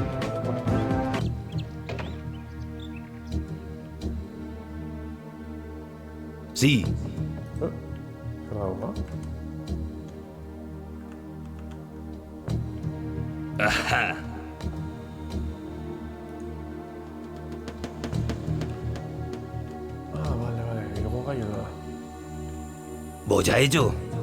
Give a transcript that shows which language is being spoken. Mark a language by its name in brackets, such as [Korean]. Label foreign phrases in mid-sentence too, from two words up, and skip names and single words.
[Spanish] Sí. [Basque] Zer dago, ba? [Spanish] Ajá. Ah, vale, Voy a ello.